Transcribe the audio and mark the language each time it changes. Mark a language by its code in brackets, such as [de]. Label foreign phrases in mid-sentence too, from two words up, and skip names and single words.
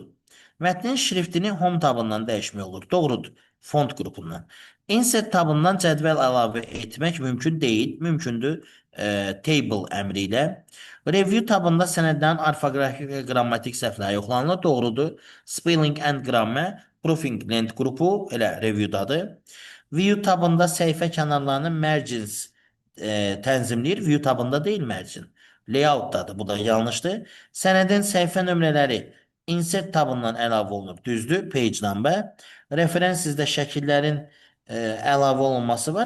[az] Mətnin şriftini home tabından dəyişmək olur. Doğrudur. Font qrupundan. Insert tabından cədvəl əlavə etmək mümkün deyil. Mümkündür table əmri ilə. Review tabında sənədlərin orfoqrafik və qrammatik səhvləri yoxlanılır. Doğrudur. [en] Spelling and grammar, proofing length [az] qrupu elə reviewdadır. View tabında səhifə kənarlarını margins tənzimləyir. View tabında deyil margin. Layoutdadır. Bu da yanlışdır. Sənədin səhifə nömrələri insert tabından əlavə olunur. Düzdür. [en] Page number. [az] Referens sizdə şəkillərin əlavə olunması var.